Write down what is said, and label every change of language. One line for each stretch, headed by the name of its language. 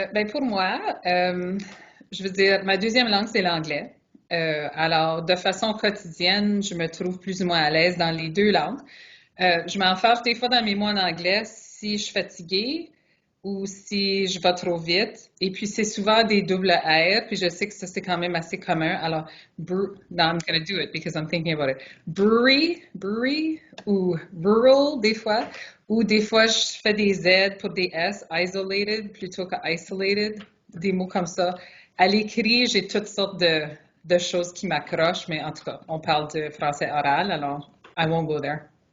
French: Pour moi, je veux dire, ma deuxième langue, c'est l'anglais. Alors, de façon quotidienne, je me trouve plus ou moins à l'aise dans les deux langues. Je m'en fâche des fois dans mes mots en anglais si je suis fatiguée ou si je vais trop vite. Et puis, c'est souvent des doubles R, puis je sais que ça, c'est quand même assez commun.
English: Alors, now I'm going to do it because I'm thinking about it.
French: Brewery, ou rural, des fois. Ou des fois, je fais des Z pour des S, isolated, plutôt que isolated. Des mots comme ça. À l'écrit, j'ai toutes sortes de choses qui m'accrochent, mais en tout cas, on parle de français oral, alors
English: I won't go there.